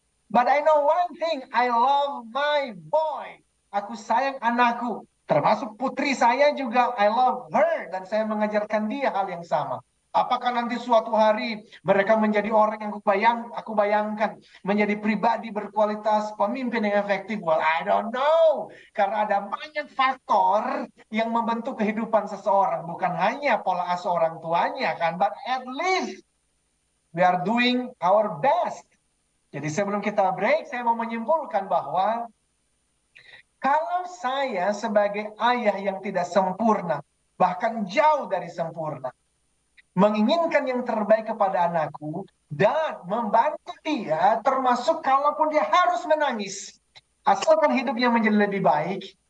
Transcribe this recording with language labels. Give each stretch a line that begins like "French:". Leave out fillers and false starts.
English: But I know one thing, I love my boy.
Indonesian: Aku sayang anakku, termasuk putri saya juga,
English: I love her.
Indonesian: Dan saya mengajarkan dia hal yang sama. Apakah nanti suatu hari mereka menjadi orang yang aku bayangkan menjadi pribadi berkualitas pemimpin yang efektif?
English: Well, I don't know.
Indonesian: Karena ada banyak faktor yang membentuk kehidupan seseorang. Bukan hanya pola asuh orang tuanya kan.
English: But at least we are doing our best.
Indonesian: Jadi sebelum kita break, saya mau menyimpulkan bahwa kalau saya sebagai ayah yang tidak sempurna, bahkan jauh dari sempurna, menginginkan yang terbaik kepada anakku dan membantu dia, termasuk kalaupun dia harus menangis, asalkan hidupnya menjadi lebih baik.